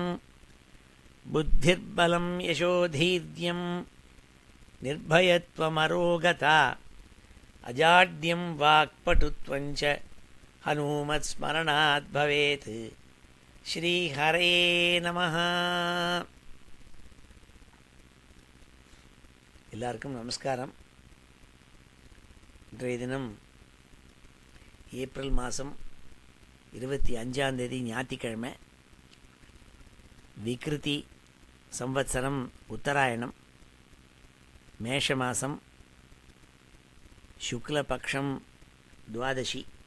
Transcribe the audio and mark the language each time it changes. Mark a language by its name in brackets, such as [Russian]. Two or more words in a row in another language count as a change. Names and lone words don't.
[Sanskrit] बुद्धिर्बलं यशोधैर्यं निर्भयत्वमरोगता अजाड्यं वाक्पटुत्वञ्च हनूमत्स्मरणात् भवेत्। श्रीहरे नमः। [Tamil] எல்லாருக்கும் நமஸ்காரம். இன்றைய தினம் ஏப்ரல் மாதம் 25 ஞாயிற்றுக்கிழமை. விக்ருதி சம்வத்சரம் உத்தராயணம் மேஷ மாதம் சுக்லபக்ஷம் துவாதசி.